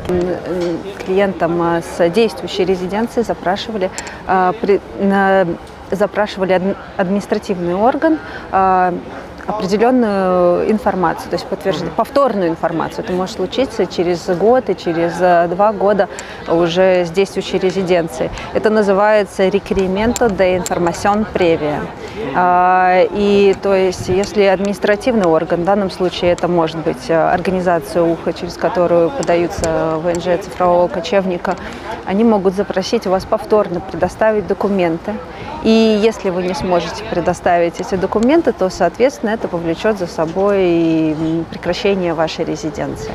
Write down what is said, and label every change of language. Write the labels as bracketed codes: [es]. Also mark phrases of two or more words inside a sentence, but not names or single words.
[ru] Клиентам с действующей резиденцией запрашивали административный орган определенную информацию, то есть повторную информацию. Это может случиться через год и через 2 года уже с действующей резиденцией. Это называется [es] requerimento de información previa. [ru] И то есть, если административный орган, в данном случае это может быть организация УХА, через которую подаются ВНЖ цифрового кочевника, они могут запросить у вас повторно предоставить документы. И если вы не сможете предоставить эти документы, то, соответственно, это повлечет за собой прекращение вашей резиденции.